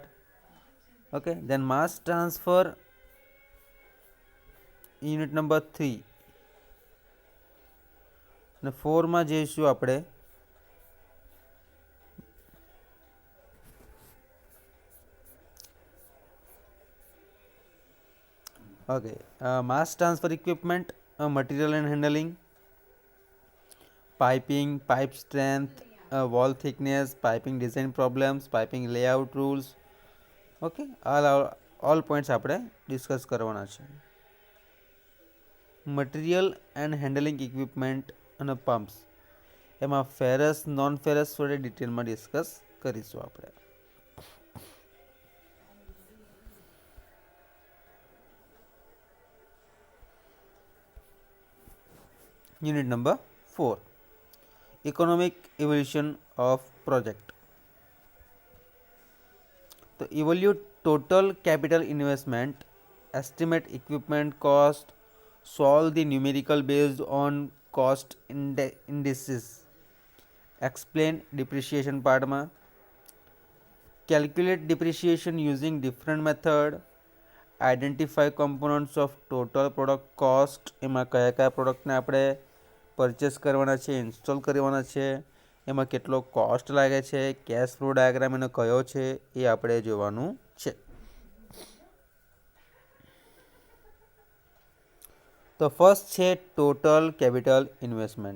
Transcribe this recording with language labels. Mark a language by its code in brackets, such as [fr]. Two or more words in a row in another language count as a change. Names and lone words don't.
[en] okay, then mass transfer, unit number 3. [gu] અને 4માં જઈશું આપણે [en] okay mass transfer equipment, material and handling, piping, pipe strength, wall thickness, piping design problems, piping layout rules. okay all points [gu] આપણે ડિસ્કસ કરવાના છે. [en] material and handling equipment [gu] અને પમ્પ્સ, એમાં [en] ferrous non ferrous [gu] વડે ડિટેલમાં ડિસ્કસ કરીશું આપણે. [en] unit number 4, economic evolution of project. તો evaluate total capital investment, estimate equipment cost, solve the numerical based on cost indices, explain depreciation part માં, calculate depreciation using different method, identify components of total product cost, [gu] એમાં કયા કયા પ્રોડક્ટને આપણે પરચેસ કરવાના છે, ઇન્સ્ટોલ કરવાના છે, એમાં કેટલો કોસ્ટ લાગે છે, [en] cash flow diagram [gu] એનો કયો છે એ આપણે જોવાનું છે. તો ફર્સ્ટ છે [en] total capital investment.